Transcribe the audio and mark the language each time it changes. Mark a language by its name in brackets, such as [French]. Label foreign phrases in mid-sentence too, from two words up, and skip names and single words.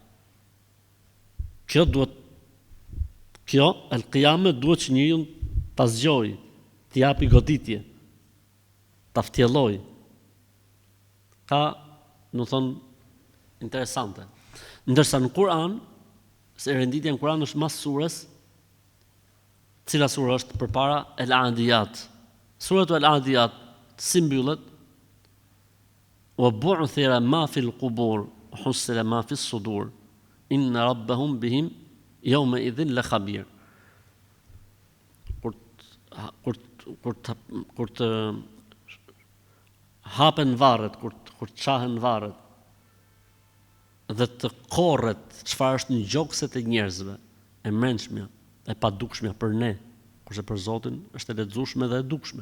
[Albanian] Kjo Al-Qiyama duhet që njeriu ta zgjojë, t'i japi goditje, ta ftjellojë. Ka, do thonë, interesante. Ndërsa në Kur'an, se renditja në Kur'an është mas surës, cila surë është përpara Al-Adiyat. Suratu Al-Adiyat si mbyllet, [Arabic] وبعثر ما في القبور حصل ما في الصدور إن ربهم بهم يومئذ لخبير. [Albanian] Kur të hapen varret, kur të qahen varret, dhe të korret çfarë është në gjokset e njerëzve, e mrenshmja, e padukshmja për ne, kurse për Zotin është e lexueshme dhe e dukshme.